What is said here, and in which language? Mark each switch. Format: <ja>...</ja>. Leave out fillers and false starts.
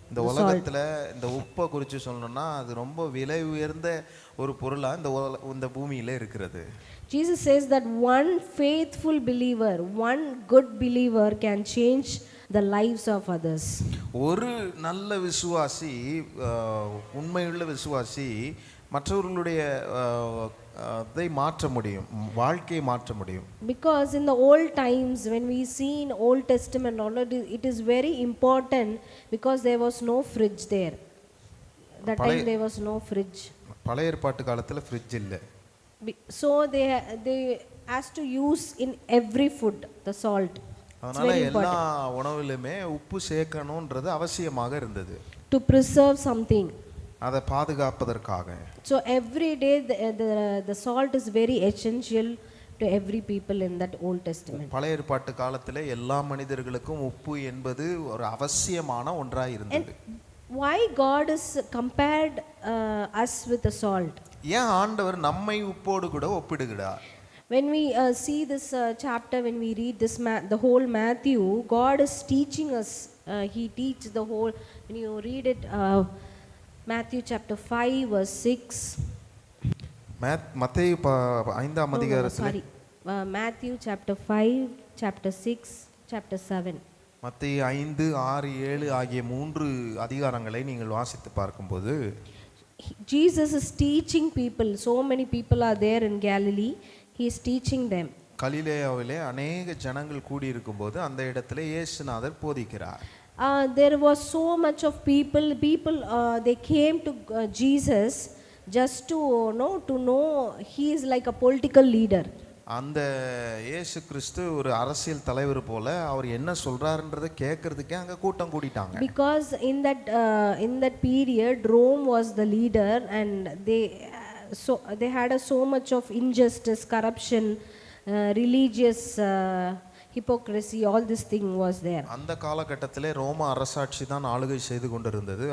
<ta>இந்த உலகத்துல இந்த உப்பை குறித்து சொல்லணும்னா அது ரொம்ப விலை உயர்ந்த ஒரு பொருளா இந்த பூமியில இருக்கிறது.</ta> <en>Jesus says that one faithful believer, one good believer can change the lives of others.</en> <ta>ஒரு நல்ல விசுவாசி, உண்மையுள்ள விசுவாசி மற்றவர்களுடைய அதை மாற்ற முடியும், வாழ்க்கையை மாற்ற முடியும்.</ta> <en>Because in the old times when we see in Old Testament already, it is very important because there was no fridge there. That time there was no fridge.</en> <ta>பழைய ஏற்பாட்டு காலத்துல ஃப்ரிட்ஜ் இல்லை.</ta> <en>So they has to use in every food the salt.</en> <ta>அதனால எல்லா உணவிலுமே உப்பு சேர்க்கணும்ன்றது அவசியமாக இருந்தது.</ta> <en>To preserve something.</en> <ta>அதை பாதுகாப்பதற்காக.</ta> <en>So every day the salt is very essential to every people in that Old Testament.</en> <ta>பழைய ஏற்பாட்டு காலத்திலே எல்லா மனிதர்களுக்கும் உப்பு என்பது ஒரு அவசியமான ஒன்றாய் இருந்தது.</ta> <en>Why God is compared us with the salt?</en> <ta>ஏன் ஆண்டவர் நம்மை உப்போடு கூட ஒப்பிடுகிறார்?</ta> <en>When we see this chapter, when we read this the whole Matthew, God is teaching us. He teaches the whole. When you read it, Matthew chapter 5 verse 6.</en> <ta>மத்தேயு 5ஆம் அதிகாரத்தில்</ta> <en>Matthew chapter 5, chapter 6, chapter 7.</en> <ta>மத்தேயு 5, 6, 7 ஆகிய 3 அதிகாரங்களை நீங்கள் வாசித்து பார்க்கும்போது</ta> <en>Jesus is teaching people. So many people are there in Galilee. He is teaching them.</en> <ta>கலிலேயாவிலே அநேக ஜனங்கள் கூடி இருக்கும்போது அந்த இடத்துல இயேசுநாதர் போதிக்கிறார்.</ta> <en>There was so much of people they came to Jesus just to know he is like a political leader.</en> <ta>அந்த இயேசு கிறிஸ்து ஒரு அரசியல் தலைவர் போல அவர் என்ன சொல்றாருன்றதை கேட்கறதுக்கே அங்க கூட்டம் கூடிட்டாங்க.</ta> <en>Because in that period Rome was the leader and they had so much of injustice, corruption, religious hypocrisy, all this thing was there.</en> <ta>அந்த காலகட்டத்திலே ரோம அரசாட்சி தான் ஆளுகை செய்து கொண்டிருந்தது.</ta>